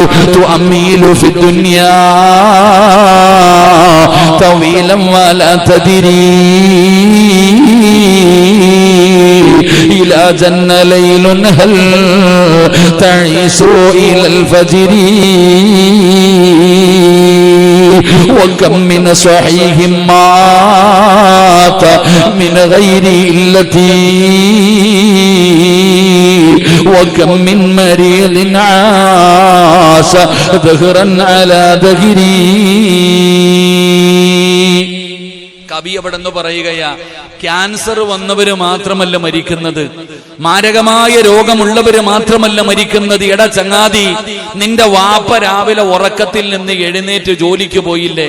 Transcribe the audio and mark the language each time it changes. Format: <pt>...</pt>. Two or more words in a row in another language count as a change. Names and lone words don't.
<ar>تؤمل في الدنيا طويلا ولا تدري إذا جن ليل هل تعيش إلى الفجر وكم من صحيح مات من غير علتي وكم من مريض عاش دهرا على دهري.</ar> <ml>കവി എവിടെന്ന് പറയുകയാ, ക്യാൻസർ വന്നവര് മാത്രമല്ല മരിക്കുന്നത്, മാരകമായ രോഗമുള്ളവര് മാത്രമല്ല മരിക്കുന്നത്. എടാ ചങ്ങാതി, നിന്റെ വാപ്പ രാവിലെ ഉറക്കത്തിൽ നിന്ന് എഴുന്നേറ്റ് ജോലിക്ക് പോയില്ലേ?</ml>